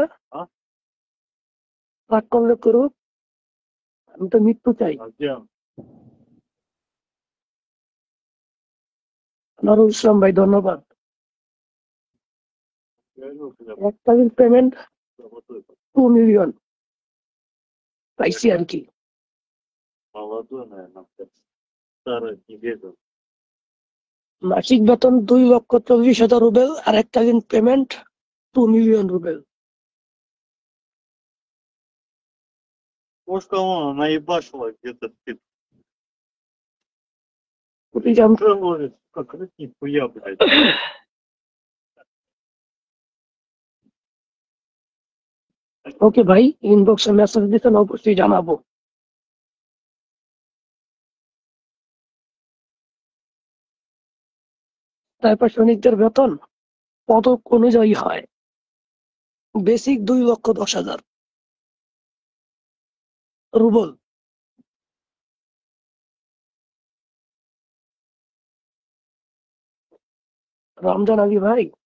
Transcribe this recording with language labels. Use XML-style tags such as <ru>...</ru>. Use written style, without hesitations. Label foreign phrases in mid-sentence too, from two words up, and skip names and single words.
<bn>ট্র্যাক করলে করুক, আমি তো মৃত্যু চাই। নুরুল ইসলাম ভাই ধন্যবাদ। এককালীন পেমেন্ট 2 মিলিয়ন পাইছি আর কি।</bn> <ru>Молодой, наверное, старый не бегал.</ru> <bn>মাসিক বেতন 2,40,000 রুবেল আর এককালীন পেমেন্ট 2 মিলিয়ন রুবেল।</bn> <ru>Может, кого наебашила где-то ты প্রতিজাম говоришь, как это нихуя, блядь.</ru> <bn>ওকে ভাই, ইনবক্সে মেসেজ দিতেন, অবশ্যই জানাবো। তারপর সৈনিকদের বেতন পদক অনুযায়ী হয়। বেসিক 2,10,000 রুবল। রমজান আলী ভাই,</bn>